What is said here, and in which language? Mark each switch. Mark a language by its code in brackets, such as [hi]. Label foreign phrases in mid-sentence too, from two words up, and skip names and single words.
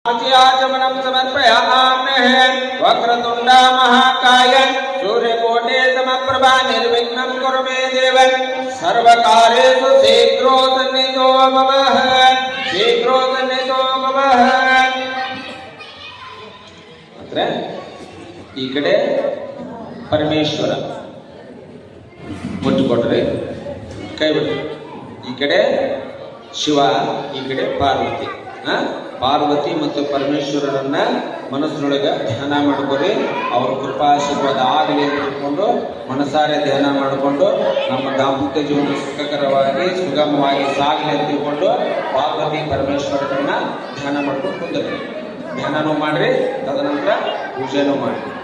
[sa] आचमनं समर्पयामहे वक्रतुण्डा महाकाय सूर्यकोटे समप्रभा निर्विघ्नं कुरु मे देव सर्वकार्येषु शीघ्रो सन्निधो भवः शीघ्रो सन्निधो भवः [kn] ಅಂದ್ರೆ ಈ ಕಡೆ ಪರಮೇಶ್ವರ ಮುಟ್ಟು ಕೊಟ್ರೆ ಕೈ ಬಿಟ್ಟು ಈ ಕಡೆ ಶಿವ ಈ ಕಡೆ ಪಾರ್ವತಿ ಪಾರ್ವತಿ ಮತ್ತು ಪರಮೇಶ್ವರರನ್ನ ಮನಸ್ಸಿನೊಳಗೆ ಧ್ಯಾನ ಮಾಡ್ಕೊರಿ ಅವ್ರ ಕೃಪಾಶೀರ್ವಾದ ಆಗಲಿ ಅಂತ ತಿಳ್ಕೊಂಡು ಮನಸಾರೆ ಧ್ಯಾನ ಮಾಡಿಕೊಂಡು ನಮ್ಮ ದಾಂಪತ್ಯ ಜೀವನ ಸುಖಕರವಾಗಿ ಸುಗಮವಾಗಿ ಸಾಗಲಿ ಅಂತ ತಿಳ್ಕೊಂಡು ಪಾರ್ವತಿ ಪರಮೇಶ್ವರರನ್ನ ಧ್ಯಾನ ಮಾಡ್ಕೊಂಡು ಕುಂದರಿ ಧ್ಯಾನನೂ ಮಾಡ್ರಿ ತದನಂತರ ಪೂಜೆನೂ ಮಾಡಿ